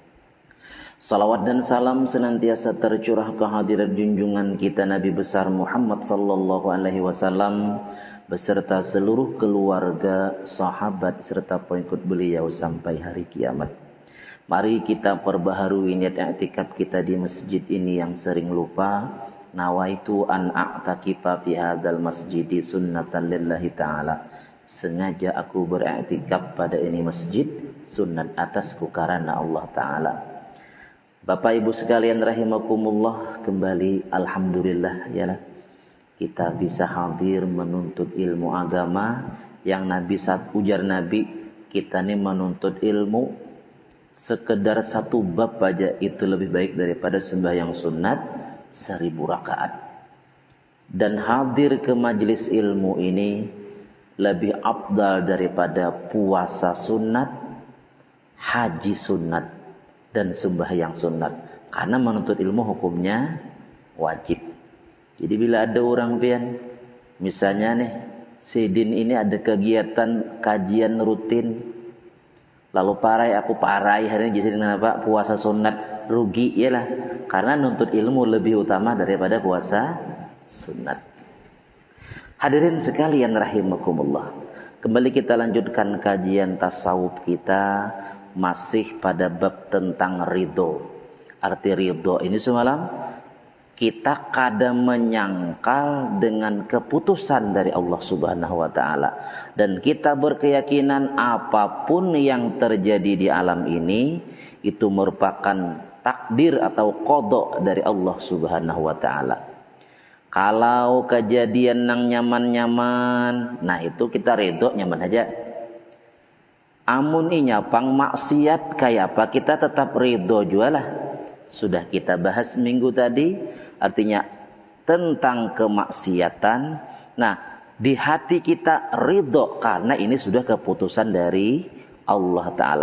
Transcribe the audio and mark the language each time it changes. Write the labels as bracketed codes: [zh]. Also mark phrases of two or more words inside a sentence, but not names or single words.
[id] Salawat dan salam senantiasa tercurah kehadiran junjungan kita Nabi besar Muhammad [ar] صلى الله عليه وسلم [id] beserta seluruh keluarga, sahabat serta pengikut beliau sampai hari kiamat. Mari kita perbaharui niat i'tikaf kita di masjid ini yang sering lupa. [ar] نويت أن أعتكف في هذا المسجد سنة لله تعالى. [id] Sengaja aku beriktikaf pada ini masjid, sunat atasku karena Allah Ta'ala. Bapak Ibu sekalian rahimakumullah, kembali alhamdulillah ya, kita bisa hadir menuntut ilmu agama yang Nabi saat ujar Nabi, kita ini menuntut ilmu sekedar satu bab aja itu lebih baik daripada sembahyang sunat 1000 rakaat. Dan hadir ke majelis ilmu ini lebih afdal daripada puasa sunat, haji sunat, dan sembahyang sunat. Karena menuntut ilmu hukumnya wajib. [bjn] Jadi bila ada orang pian, misalnya nih, Sidin ini ada kegiatan kajian rutin, lalu aku parai hari ini jadi kenapa puasa sunat, rugi ya lah, karena nuntut ilmu lebih utama daripada puasa sunat. [id] Hadirin sekalian rahimakumullah, kembali kita lanjutkan kajian tasawuf kita, masih pada bab tentang ridho. Arti ridho ini semalam kita kadang menyangkal dengan keputusan dari Allah [ar] سبحانه وتعالى, [id] dan kita berkeyakinan apapun yang terjadi di alam ini itu merupakan takdir atau qada dari Allah [ar] سبحانه وتعالى. [bjn] Kalau kejadian nang nyaman-nyaman, nah itu kita ridho nyaman aja. Amun nyapang maksiat kayak apa, kita tetap ridho jualah. [id] Sudah kita bahas minggu tadi, artinya tentang kemaksiatan. Nah, di hati kita ridho karena ini sudah keputusan dari Allah Ta'ala.